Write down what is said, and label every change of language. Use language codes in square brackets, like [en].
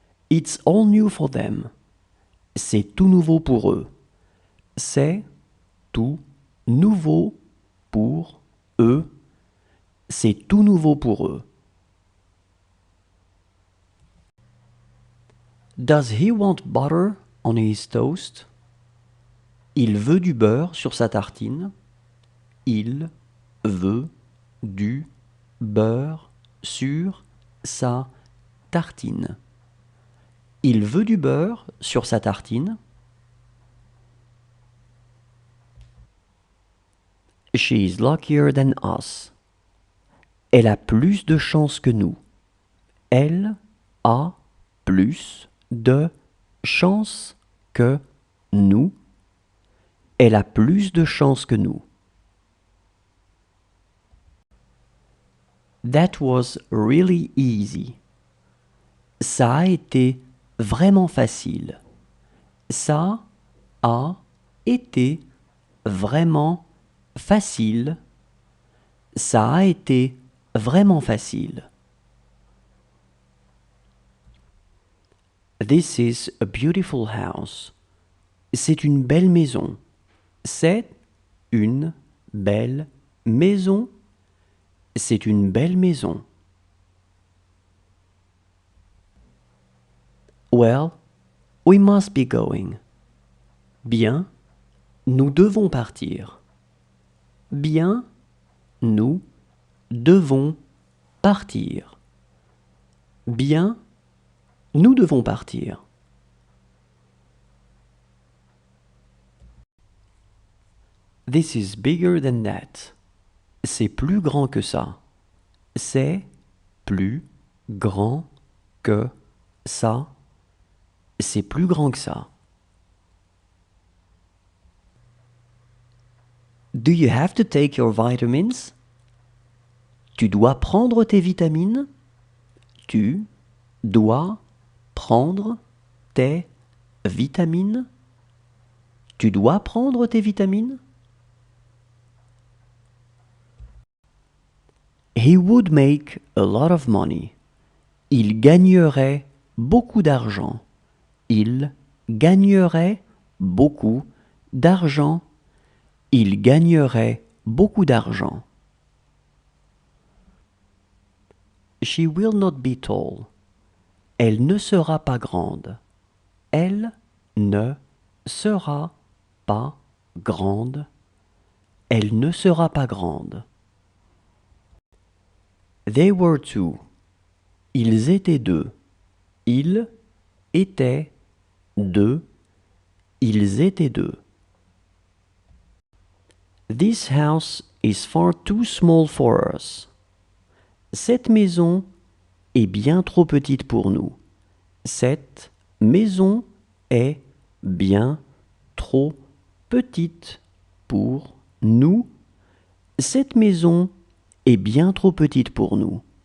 [en] It's all new for them. [fr] C'est tout nouveau pour eux. C'est tout nouveau pour eux. C'est tout nouveau pour eux. [en] Does he want butter on his toast? [fr] Il veut du beurre sur sa tartine. Il veut du beurre sur sa tartine. Il veut du beurre sur sa tartine. [en] She is luckier than us. [fr] Elle a plus de chance que nous. Elle a plus de chance que nous. Elle a plus de chance que nous. [en] That was really easy. [fr] Ça a été vraiment facile. Ça a été vraiment facile. Ça a été vraiment facile. [en] This is a beautiful house. [fr] C'est une belle maison. C'est une belle maison. C'est une belle maison. [en] Well, we must be going. [fr] Bien, nous devons partir. Bien, nous devons partir. Bien, nous devons partir. [en] This is bigger than that. [fr] C'est plus grand que ça. C'est plus grand que ça. C'est plus grand que ça. [en] Do you have to take your vitamins? [fr] Tu dois prendre tes vitamines? Tu dois prendre tes vitamines? Tu dois prendre tes vitamines? [en] He would make a lot of money. [fr] Il gagnerait beaucoup d'argent. Il gagnerait beaucoup d'argent. Il gagnerait beaucoup d'argent. [en] She will not be tall. [fr] Elle ne sera pas grande. Elle ne sera pas grande. Elle ne sera pas grande. [en] They were two. [fr] Ils étaient deux. Ils étaient deux. Ils étaient deux. [en] This house is far too small for us. [fr] Cette maison est bien trop petite pour nous. Cette maison est bien trop petite pour nous. Cette maison est bien trop petite pour nous.